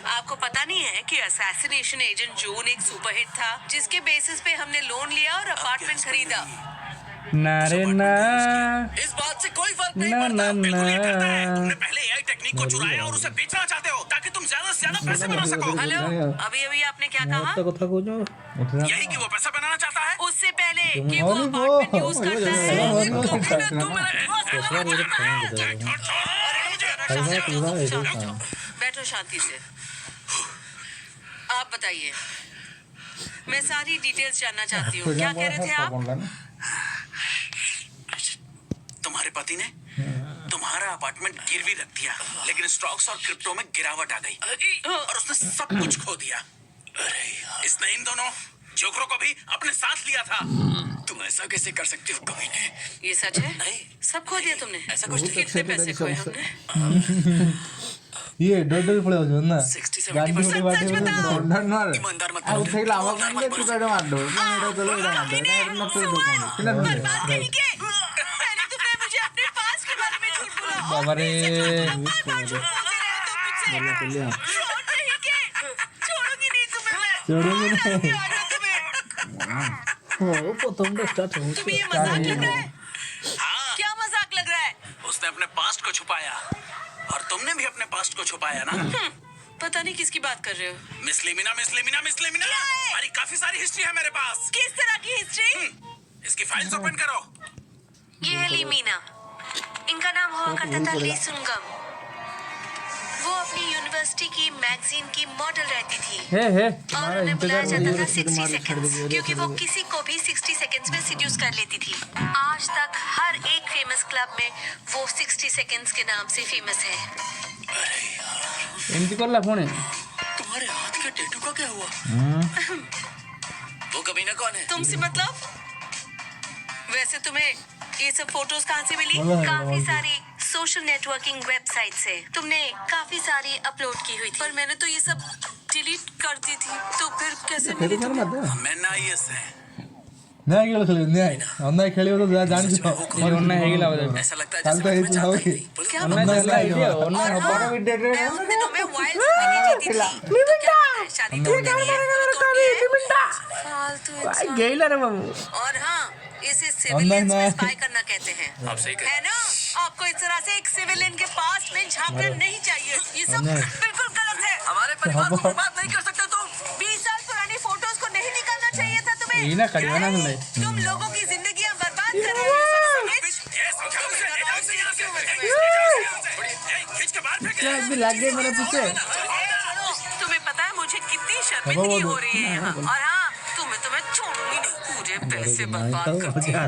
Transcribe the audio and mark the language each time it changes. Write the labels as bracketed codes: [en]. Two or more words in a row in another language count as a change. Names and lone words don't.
[hi] आपको पता नहीं है कि असैसिनेशन एजेंट जून एक सुपरहिट था जिसके बेसिस पे हमने लोन लिया और अपार्टमेंट खरीदा। ना रे ना इस बात से कोई फर्क नहीं ना, पड़ता। ना, बिल्कुल ये करता है। ना। तुमने पहले [en] AI technique [hi] को चुराया और उसे बेचना चाहते हो ताकि तुम ज्यादा से ज्यादा पैसे बना सको। हेलो, अभी अभी आपने क्या कहा? [or] କଥା କହୁଛ [hi] यही कि वो पैसा बनाना चाहता है। उससे पहले कि वो अरे वो- अपार्टमेंट यूज करता है। अरे वो- तो फिर तू मेरा दिमाग लगाना चाहता है। बैठो शांति से। आप बताइए, मैं सारी डिटेल्स जानना चाहती हूँ। क्या कह रहे थे आप? तुम्हारे पति ने तुम्हारा अपार्टमेंट गिरवी रख दिया, लेकिन स्टॉक्स और क्रिप्टो में गिरावट आ गई और उसने सब कुछ खो दिया। अरे यार, इसने इन दोनों जोकरों को भी अपने साथ लिया था। तुम ऐसा कैसे कर सकती हो कमीने? ये सच है? नहीं, सब खो दिया तुमने? ऐसा कुछ नहीं। कितने पैसे खोए हमने? [or] ଇଏ ଡର ଡରି ପଳେଇ ଯାଉଛନ୍ତି ନା [hi] 60-70% [or] ଗାଡି [hi] सच बताओ। ईमानदार मत [or] ଆଉ [hi] बनो। [or] ଉଠେଇଲା ଆବାଜ ନାହିଁ ଯେ ତୁ କାଟେ ମାରିଦଉ [hi] बर्बाद नहीं किए। पहले तुमने मुझे अपने पास्ट के बारे में झूठ बोला। बाबा रे। लगातार झूठ बोलते रहे तुम मुझसे। छोड़ नहीं के। छोड़ूंगी नहीं तुम्हें मैं। छोड़ूंगी नहीं। मारूंगी आज तुम्हें। [or] ପ୍ରଥମଟା ଷ୍ଟାର୍ଟ ହଉଛି [hi] तुम्हें ये मजाक लग रहा है? हाँ, क्या मजाक लग रहा है? उसने अपने पास्ट को छुपाया और तुमने भी अपने पास्ट को छुपाया ना। पता नहीं किसकी बात कर रहे हो। मिस लिमिना हमारी काफी सारी हिस्ट्री है मेरे पास। किस तरह की हिस्ट्री? इसकी फाइल्स ओपन करो। ये है लीमीना। इनका नाम हुआ करता था ली सुंगम। वो अपनी यूनिवर्सिटी की मैगजीन की मॉडल रहती थी हे हे और तुम्हारा उन्हें बुलाया इंतजार जाता था 60 सेकंड्स क्योंकि वो किसी को भी 60 सेकंड्स में सीड्यूस कर लेती थी। आज तक हर एक फेमस क्लब में वो 60 सेकंड्स के नाम से फेमस है। [or] ଏମିତି କଲା ପୁଣି [hi] तुम्हारे हाथ के टैटू का क्या हुआ? वो कमीना कौन है? तुमसे मतलब? वैसे तुम्हें ये सब फोटोज कहाँ से मिली? काफी सारी [en] social networking website [hi] से। तुमने काफी सारी अपलोड की हुई थी पर मैंने तो ये सब डिलीट कर दी थी। तो फिर कैसे मिली तुम्हें? मैं नाइस है। [or] ନ୍ୟାୟ ଖେଳ ଖେଳିବ ନ୍ୟାୟ ଅନ୍ୟାୟ ଖେଳିବ ତ ଯାହା ଜାଣିଛ ଅନ୍ୟାୟ ହେଇଗଲା ବୋଧେ [hi] ऐसा लगता है [or] କାଲି [hi] जैसे [or] ତ [hi] मैं [or] ହେଇଛି [hi] चाहता [or] ହଉ [hi] ही नहीं। पुलिस क्या [or] ଅନ୍ୟାୟ [hi] मतलब? [or] ହେଲା ଏଇଠି ଆଉ ଅନ୍ୟାୟ [hi] और [or] ହବ [hi] हाँ, मैं उन दिनों में वाइल्ड जीती थी। तो क्या पता है, शादी तो होनी नहीं है, तोड़नी है। फालतू इंसान। [or] ଗେଇଲା ରେ ବାବୁ [hi] और हाँ, इसे सिविलियंस में नहीं। स्पाई करना कहते हैं। आप सही कह है ना? आपको इस तरह से एक सिविलियन के पास में झांकना नहीं चाहिए। ये सब बिल्कुल गलत है। हमारे परिवार को बर्बाद नहीं कर सकते तुम। 20 साल पुरानी फोटोज को नहीं निकालना चाहिए था तुम्हें। [or] ଏଇନା କାଢିବା ନା ନହେଲେ [hi] तुम लोगों की जिंदगियां बर्बाद कर रहे हो। ये सब समझ? खींच के बाहर फेंक। भी लागे मेरे पीछे तुम्हें पता है मुझे कितनी शर्मिंदगी हो रही है यहाँ। और हाँ, तुम्हें छोड़ूंगी नहीं। पूरे पैसे बर्बाद करती हो।